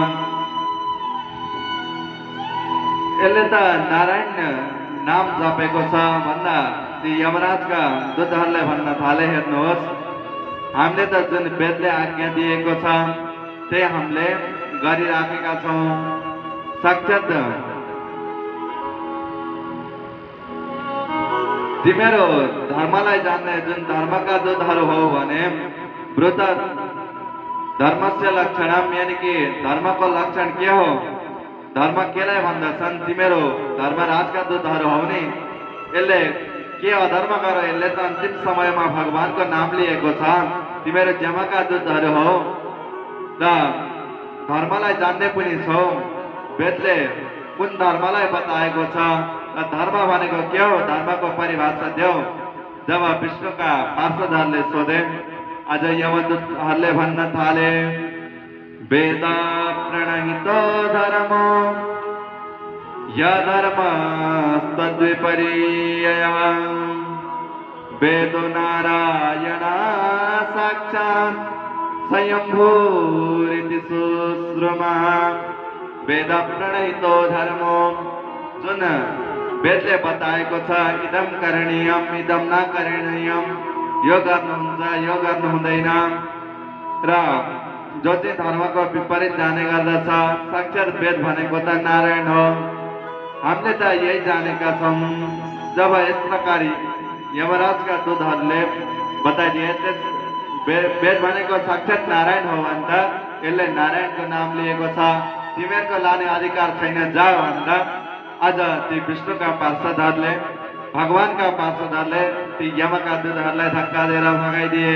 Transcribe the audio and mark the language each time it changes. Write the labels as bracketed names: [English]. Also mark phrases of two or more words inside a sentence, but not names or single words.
[Nepali] यसले त नारायण नाम जपेको छ भन्दा ती यमराजका दूतहरूले भन्न थाले, हेर्नुहोस्, हामीले त जुन वेदले आज्ञा दिएको छ त्यही हामीले गरिराखेका छौँ। साक्षात तिमीहरू धर्मलाई जान्ने जुन धर्मका दूतहरू हो भने [Sanskrit] ब्रुत धर्मस्य लक्षणम, [Hindi] यानि कि [Nepali] धर्मको लक्षण के हो, धर्म केलाई भन्दछन्, तिमीहरू धर्मराजका दूतहरू हौ नि, यसले के अधर्म गर, यसले त अन्तिम समयमा भगवानको नाम लिएको छ, तिमीहरू यमका दूतहरू हौ र धर्मलाई जान्ने पनि छौ, वेदले कुन धर्मलाई बताएको छ र धर्म भनेको के हो, धर्मको परिभाषा देऊ। जब विष्णुका पार्षदहरूले सोधे, आज यमदूतहरूले भन्न थाले, [Sanskrit] वेद प्रणहितो धर्मो यधर्मस्तद्विपर्ययः वेदो नारायण साक्षात् स्वयंभूरिति सुश्रुमा। वेद प्रणहितो धर्मो, [Nepali] जुन वेदले बताएको छ, [Sanskrit] इदम करणीयम इदम न करणीयम, [Nepali] यो गर्नुहुन्छ यो गर्नु हुँदैन, र जो चाहिँ धर्मको विपरीत जाने गर्दछ, साक्षात वेद भनेको त नारायण हो, हामीले त यही जानेका छौँ। जब यस प्रकार यमराजका दूतहरूले बताइदिए, वेद भनेको साक्षात नारायण हो भने त यसले नारायणको नाम लिएको छ, तिमीहरूको लाने अधिकार छैन, जाऊ भनेर आज ती विष्णुका पार्षदहरूले, भगवानका पार्षदहरूले ती यमका दूतहरूलाई धक्का दिएर भगाइदिए।